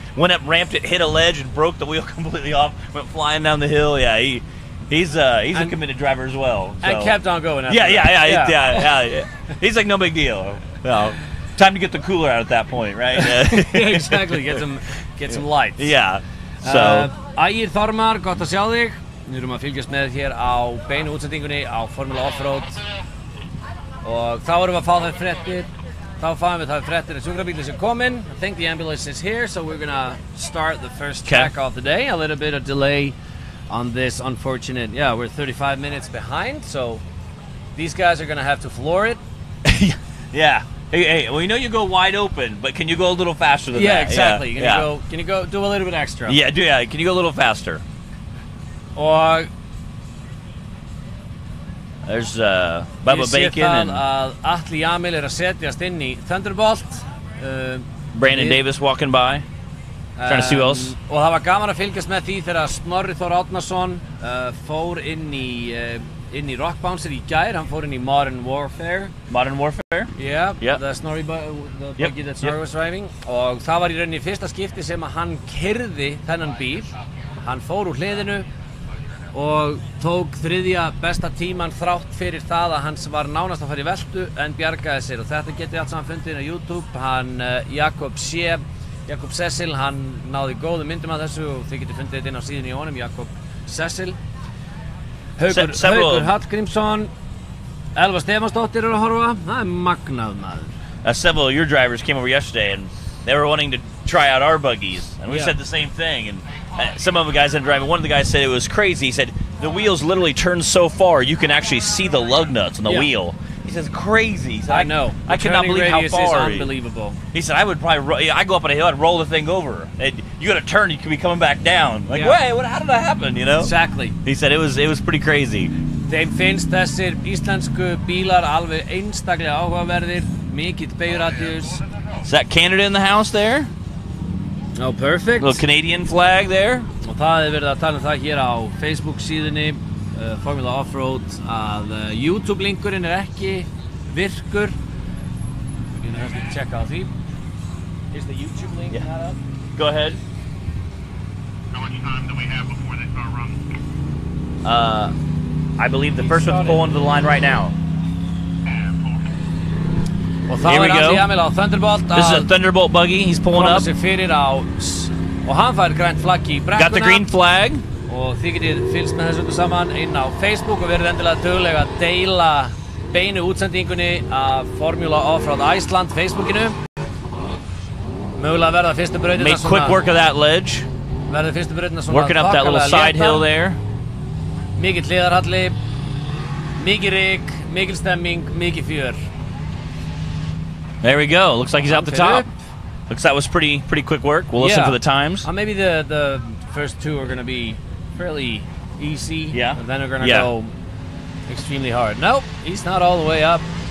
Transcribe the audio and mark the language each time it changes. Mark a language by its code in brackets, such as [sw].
[en] Went up, ramped it, hit a ledge, and broke the wheel completely off. Went flying down the hill. Yeah, he's a committed driver as well. So. And kept on going. After Yeah. He's like, no big deal. Well, time to get the cooler out at that point, right? Exactly. Get some lights. Yeah. So. [is] Ægir Þormar, gott að sjá þig. Við erum að fylgjast með hér á beinu útsendingunni á Formula Offroad. Og þá erum við að fá þær fréttir. Þá fáum við þær fréttir að sjúkrabílinn er kominn. [en] I think the ambulance is here, so we're gonna start the first track of the day. A little bit of delay on this unfortunate. Yeah, we're 35 minutes behind, so these guys are gonna have to floor it. Yeah. Hey, well, you know you go wide open, but can you go a little faster than that? Yeah, exactly. Can you go do a little bit extra? Yeah, can you go a little faster? [is] Og [en] There's Bubba Bacon and [is] Atli Jamil að setjast inn í Thunderbolt. [en] Brandon Davis walking by, trying to see who else. [is] Og það var gaman að fylgjast með því þegar Snorri Þór Árnason fór inn í Rock Bouncer í gær. Hann fór inn í Modern Warfare. [en] Modern Warfare? Yeah, yep. the buggy that Snorri was driving. [is] Og það var í rauninni fyrsta skipti sem að hann keyrði þennan bíl. Hann fór úr hliðinu og tók þriðja besta tíman þrátt fyrir það að hans var nánast að fara í veltu en bjargaði sér, og þetta getið allt saman fundið inn á YouTube. Hann Jakob Cecil, hann náði góðum myndum af þessu og þið getið fundið þetta inn á síðunni í honum, Jakob Cecil. Haukur Hallgrímsson, Elva Stefansdóttir að horfa. Það magnað maður. [en] Several of your drivers came over yesterday and they were wanting to try out our buggies, and we said the same thing. And some of the guys that are driving, one of the guys said it was crazy. He said the wheels literally turn so far you can actually see the lug nuts on the wheel. He says crazy. He said, I know. I cannot believe how far. Is unbelievable. He said I would probably I go up on a hill, I'd roll the thing over. And you got to turn, you could be coming back down. Like, wait, how did that happen? You know? Exactly. He said it was pretty crazy. [is] Þeim finnst þessir íslensku bílar alveg einstaklega áhugaverðir, mikill beygjuradíus. [en] Is that Canada in the house there? Oh, perfect. Little Canadian flag there. [is] Og það verið að tala það hér á Facebook síðunni Formula Offroad að YouTube linkurinn ekki virkur. Við getum kannski checka á því. [en] Is the YouTube link not up? Go ahead. How much time do we have before they start running? I believe the first one's pulling to the line right now. [is] Og þá Atli Jamil á Thunderbolt. [en] This is a Thunderbolt buggy. He's pulling up. [is] Sig fyrir á, og hann fær grænt flagg í brekkuna. [en] Got the green flag. [is] Og þið getið fylgst með þessu saman inn á Facebook og verið endilega duglega að deila beinu útsendingunni af Formula Offroad Iceland Facebookinu. Mögulega verða fyrstu brautina [en] Made quick work of that ledge. [is] Verða fyrstu brautina svona [en] working up that little side hill there. [is] Mikið hliðarhalli, mikið ryk, mikil stemming, mikið fjör. [en] There we go. Looks like he's out the top. Looks like that was pretty quick work. We'll listen for the times. Maybe the first two are going to be fairly easy. Yeah. And then we're going to go extremely hard. Nope, he's not all the way up.